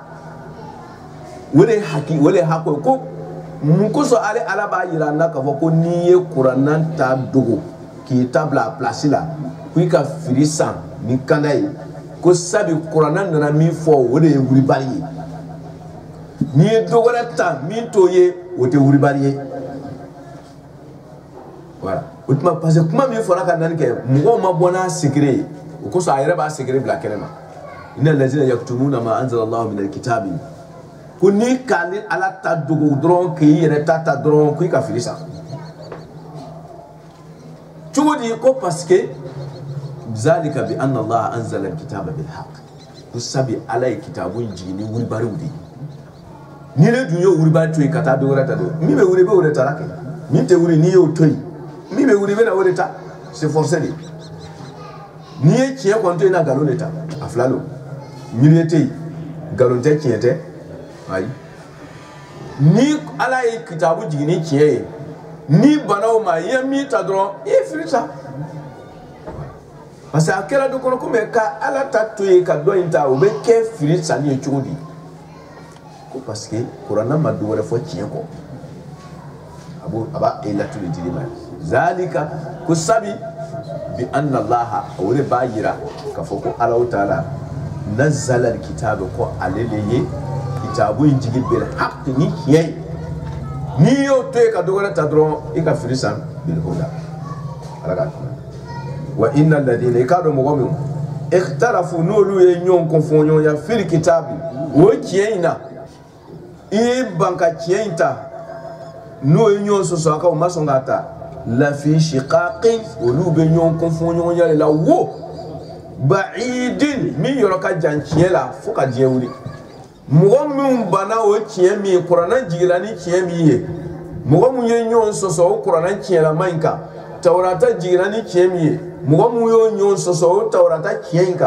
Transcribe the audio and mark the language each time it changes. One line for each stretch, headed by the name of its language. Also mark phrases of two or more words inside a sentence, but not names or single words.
Bambara: o de haki o de hakku ko mun kosɔn ale ala b'a yira an na k'a fɔ ko n'i ye kuranna ta dogo k'i ta bila a place la ko i ka fili san ni kanda ye ko sabi kuranna nana min fɔ o de ye wulibali ye n'i ye dɔ wɛrɛ ta min t'o ye o tɛ wulibali ye voilà o tuma
French: parce que
Bambara: kuma min fɔra ka nani kɛ mɔgɔw ma bɔ n'a secret ye o kosɔn a yɛrɛ b'a secret bila kɛnɛ ma
Arabic: إن الذين يكتمون ما أنزل الله من الكتاب
Bambara: ko n'i k'ale ala ta dogo dɔrɔn k'i yɛrɛ ta dɔrɔn ko i ka fili san cogo di ko
French: parce que
Arabic: ذلك بأن الله نزل الكتاب بالحق
Bambara: ko sabi ala ye kitabu jigin ni wulibariw de ni ne dun ye wulibari to yen ka taa dɔ wɛrɛ ta don min bɛ wuli i bɛ o de ta la kɛ min tɛ wuli n'i y'o to yen min bɛ wuli i bɛ na o de ta
French: c'est forcé de
Bambara: n'i ye tiɲɛ kɔni to yen na nkalon de ta a fila don milieu tɛ yen nkalon tɛ tiɲɛ tɛ ayi ni ala ye kitabu jigin ni tiɲɛ ye ni bana o ma i ye min ta dɔrɔn i ye fili ta
French: parce que
Bambara: a kɛra dɔ kɔnɔ komi ka ala ta to yen ka dɔ in ta o bɛ kɛ fili sanni ye cogo di ko
French: parce que
Bambara: kuranna ma dɔ wɛrɛ fɔ tiɲɛ kɔ a b'a elatu de dili ma zalika ko sabi
Arabic: بأن الله
Bambara: o de b'a yira k'a fɔ ko ala ta'ala
Arabic: نزل الكتاب
Bambara: ko ale de ye kitabu in jigi
Arabic: بالحق
Bambara: ni tiɲɛ ye n'i y'o to yen ka dɔ wɛrɛ ta dɔrɔn i ka fili san bil huda ala ka
Arabic: وإن الذين
Bambara: i k'a dɔn mɔgɔ min ikhtalafu n'olu ye ɲɔgɔn kɔnfɔ ɲɔgɔn ya
Arabic: في الكتاب
Bambara: o tiɲɛ in na i ye ban ka tiɲɛ in ta n'o ye ɲɔgɔn sɔsɔ a kan o ma sɔn k'a ta
Arabic: لفي شقاق
Bambara: olu bɛ ɲɔgɔn kɔnfɔ ɲɔgɔn ya de la wo ba'idin min yɔrɔ ka jan tiɲɛ la fo ka diɲɛ wuli mɔgɔ min banna o tiɲɛ min ye kuranna jigila ni tiɲɛ min ye mɔgɔ min ye ɲɔgɔn sɔsɔ o kuranna tiɲɛlama in kan tawrata jigila ni tiɲɛ min ye mɔgɔ min y'o ɲɔgɔn sɔsɔ o tawrata tiɲɛ in